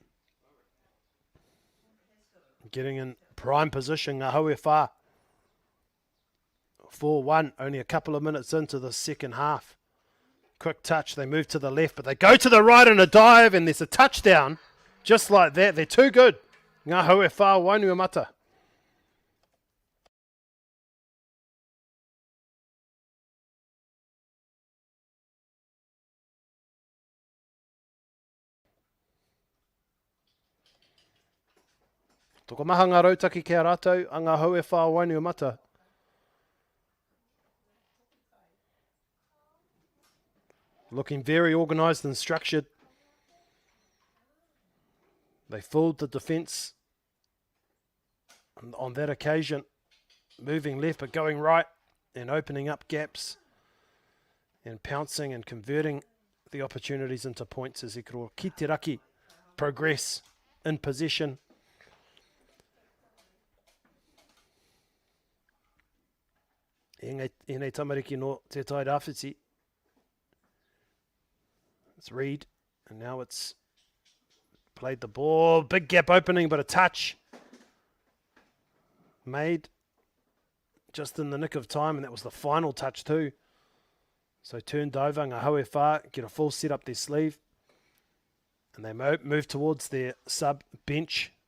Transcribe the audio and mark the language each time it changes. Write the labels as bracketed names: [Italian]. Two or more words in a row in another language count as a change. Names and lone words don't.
[English] Getting in prime position, Ngā Hau E Whā. 4-1, only a couple of minutes into the second half. Quick touch, they move to the left, but they go to the right in a dive, and there's a touchdown. Just like that, they're too good. [Māori] Ngā Hau E Whā Wainua Mata. Toko maha ngā rautaki kia rātou, a Ngā Hau E Whā Wainua Mata. [English] Looking very organised and structured. They fooled the defence on that occasion, moving left but going right and opening up gaps and pouncing and converting the opportunities into points as Ikoro ki te raki progress in possession. [Māori] E nei tamariki no te tai rāwhiti. [English] It's Reed, and now it's played the ball. Big gap opening, but a touch made just in the nick of time, and that was the final touch too. So turned over, Ngā Hau E Whā get a full set up their sleeve, and they move towards their sub bench.